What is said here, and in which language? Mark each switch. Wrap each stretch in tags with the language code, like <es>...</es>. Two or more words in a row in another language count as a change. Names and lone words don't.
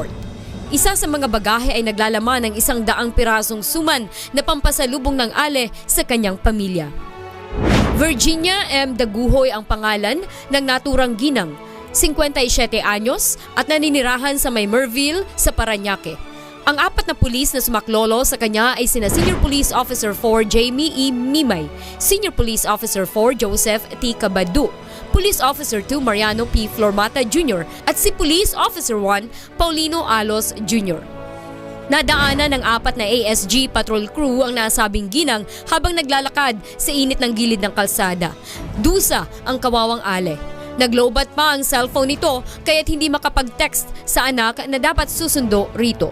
<tl>Isa sa mga bagahe ay naglalaman ng 100 pirasong suman na pampasalubong ng ale sa kanyang pamilya. Virginia M. Daguhoy ang pangalan ng naturang ginang, 57 anyos at naninirahan sa May Merville sa Parañaque. Ang 4 na pulis na sumaklolo sa kanya ay sina</tl> <en>Senior Police Officer</en> <tl>4 Jamie E. Mimay,</tl> <en>Senior Police Officer</en> <tl>4 Joseph T. Cabadu,</tl> <en>Police Officer</en> <tl>2 Mariano P. Flormata Jr. at si</tl> <en>Police Officer</en> <tl>1 Paulino Alos Jr. Nadaanan ng 4 na ASG</tl> <en>Patrol Crew</en> <tl>ang nasabing ginang habang naglalakad sa init ng gilid ng kalsada. Dusa ang kawawang ale. Naglobat pa ang cellphone nito kaya't hindi makapag-text sa anak na dapat susundo rito.</tl>